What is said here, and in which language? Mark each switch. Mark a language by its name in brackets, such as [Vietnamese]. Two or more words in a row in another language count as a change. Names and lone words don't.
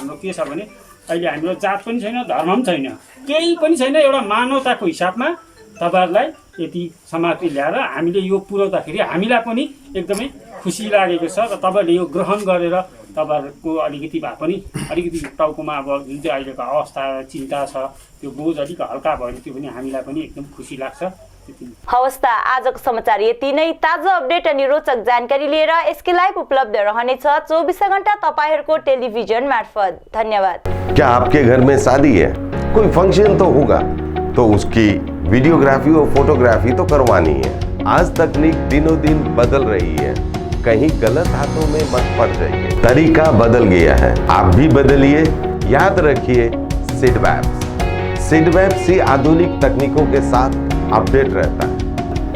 [Nepali] हाम्रो के छ भने अहिले हाम्रो जात पनि छैन, धर्म पनि छैन, केही पनि छैन, एउटा मानवताको हिसाबमा तपाईँहरूलाई यति सामग्री ल्याएर हामीले यो पुर्याउँदाखेरि हामीलाई पनि एकदमै खुसी लागेको छ र तपाईँहरूले यो ग्रहण गरेर तपाईँहरूको अलिकति भए पनि अलिकति टाउकोमा अब जुन चाहिँ अहिलेको अवस्था चिन्ता छ त्यो बोझ अलिक हल्का भयो त्यो पनि हामीलाई पनि एकदम खुसी लाग्छ। हवस् त, आजको समाचार यति नै। ताजा अपडेट अनि रोचक जानकारी लिएर एसके लाइभ उपलब्ध रहनेछ 24 घण्टा तपाईहरुको टेलिभिजन मार्फत। धन्यवाद। [Hindi] क्या आपके घर में शादी है, कोई फंक्शन तो होगा, तो उसकी वीडियोग्राफी और फोटोग्राफी तो करवानी है। आज तकनीक दिनों दिन बदल रही है, कहीं गलत हाथों में मत पड़ जाइए। तरीका बदल गया है, आप भी बदलिए। याद रखिए सिडवैप से आधुनिक तकनीकों के साथ अपडेट रहता है।